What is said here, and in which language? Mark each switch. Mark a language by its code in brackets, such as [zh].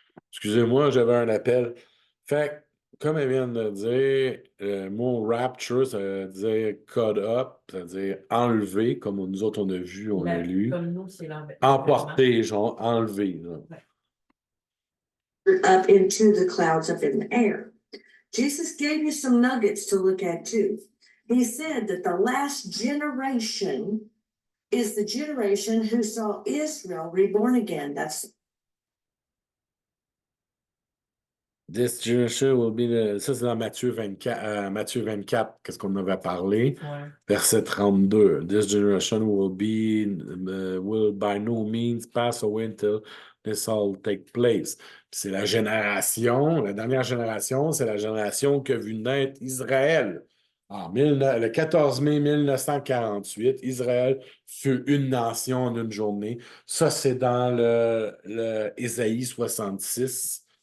[fr] Excusez-moi, j'avais un appel. Fait que, comme elle vient de le dire, le mot rapture, ça veut dire [en] caught up, [fr] ça veut dire enlevé, comme nous autres on a vu, on a lu. Comme nous, c'est l'envers. Emporté, genre enlevé. [en] Up into the clouds up in the air. Jesus gave you some nuggets to look at too. He said that the last generation is the generation who saw Israel reborn again. That's This generation will be [fr] ça, c'est dans Matthieu 24, qu'est-ce qu'on avait parlé. Ouais. Verset 32. [en] This generation will by no means pass away until this all take place. [fr] C'est la dernière génération, c'est la génération qui a vu naître Israël. Le 14 mai 1948, Israël fut une nation en une journée. Ça, c'est dans le Ésaïe 66.